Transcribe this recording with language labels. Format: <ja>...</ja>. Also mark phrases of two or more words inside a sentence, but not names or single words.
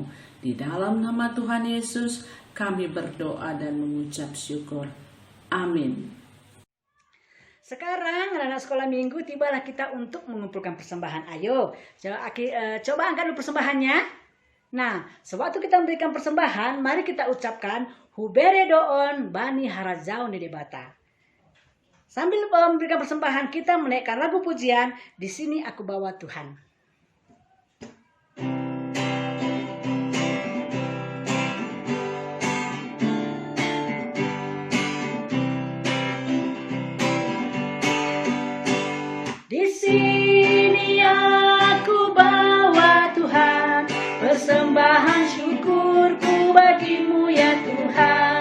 <id>Di dalam nama Tuhan Yesus, kami berdoa dan mengucap syukur. Amin. Sekarang anak-anak sekolah minggu, tibalah kita untuk mengumpulkan persembahan. Ayo, coba angkat dulu persembahannya. Nah, sewaktu kita memberikan persembahan, mari kita ucapkan</id> <bts>Hubere doon bani harazaun di debata.</bts> <id>Sambil memberikan persembahan, kita menaikkan lagu pujian, Di Sini Aku Bawa Tuhan. Di sini aku bawa Tuhan, persembahan syukurku bagimu ya Tuhan.</id>